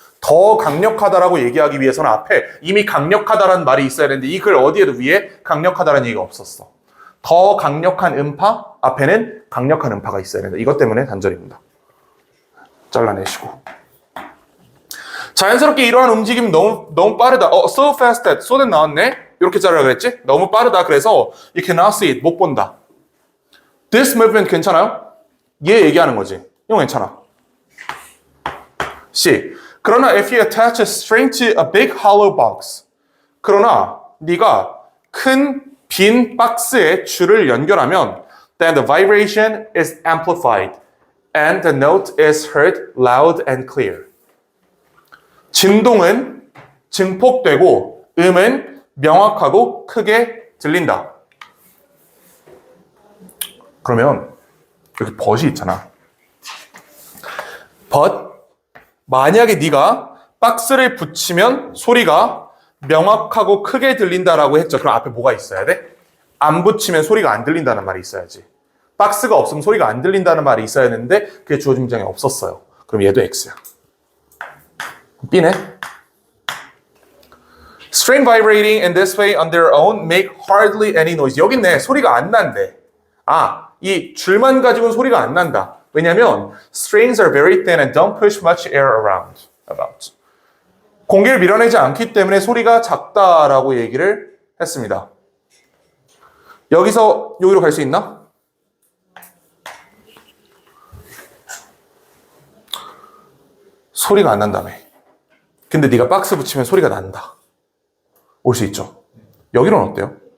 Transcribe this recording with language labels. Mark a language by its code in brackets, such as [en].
[ko] 더 강력하다라고 얘기하기 위해서는 앞에 이미 강력하다라는 말이 있어야 되는데 이 글 어디에도 위에 강력하다라는 얘기가 없었어. 더 강력한 음파, 앞에는 강력한 음파가 있어야 된다. 이것 때문에 단절입니다. 잘라내시고. 자연스럽게 이러한 움직임이 너무 빠르다. [en] So fast that. so that [ko] 나왔네? 이렇게 자르라 그랬지? 너무 빠르다. 그래서 [en] you cannot see it. [ko] 못 본다. [en] This movement [ko] 괜찮아요? 얘 얘기하는 거지. 이거 괜찮아. C. 그러나 [en] if you attach a string to a big hollow box. [ko] 그러나 네가 큰 빈 박스에 줄을 연결하면 [en] then the vibration is amplified and the note is heard loud and clear. [ko] 진동은 증폭되고 음은 명확하고 크게 들린다. 그러면 여기 but이 있잖아. but 만약에 네가 박스를 붙이면 소리가 명확하고 크게 들린다라고 했죠. 그럼 앞에 뭐가 있어야 돼? 안 붙이면 소리가 안 들린다는 말이 있어야지. 박스가 없으면 소리가 안 들린다는 말이 있어야 했는데 그게 주어진 문장에 없었어요. 그럼 얘도 X야. B네. [en] String vibrating in this way on their own make hardly any noise. [ko] 여기 있네. 소리가 안 난대. 이 줄만 가지고는 소리가 안 난다. 왜냐면 [en] strings are very thin and don't push much air around. about. [ko] 공기를 밀어내지 않기 때문에 소리가 작다라고 얘기를 했습니다. 여기서 여기로 갈 수 있나? 소리가 안 난다며. 근데 네가 박스 붙이면 소리가 난다. 올 수 있죠. 여기로는 어때요?